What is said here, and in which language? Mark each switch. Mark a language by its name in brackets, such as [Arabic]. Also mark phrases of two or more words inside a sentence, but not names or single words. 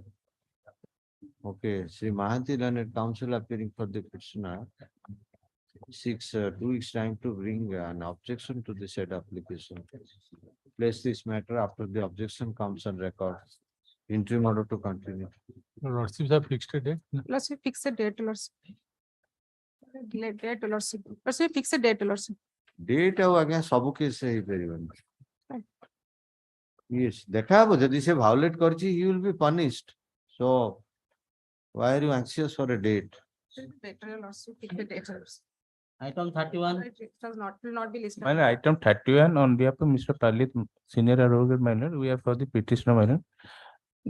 [English] Okay, Sri Mahanti Learned Counsel appearing for the petitioner seeks 2 weeks time to bring an objection to the said application. Place this matter after the objection comes on record. Interim order to continue. Lordships have fixed a date. Lordship, fix a date, lordship. Date, lordship. Lordship, fix a date, lordship. [Odia] Date ଆଉ ଆଜ୍ଞା ସବୁ କେସ୍ ହେଇପାରିବନି। Yes, ଦେଖା ହବ ଯଦି ସେ violate କରିଛି [English] he will be punished. So why are you anxious for a date? Date, lordship, fix a date, lordship. Item 31. It will not be listed. My lord, item 31 on behalf of Mr. Palit, senior advocate, my lord, we have for the petitioner, my lord.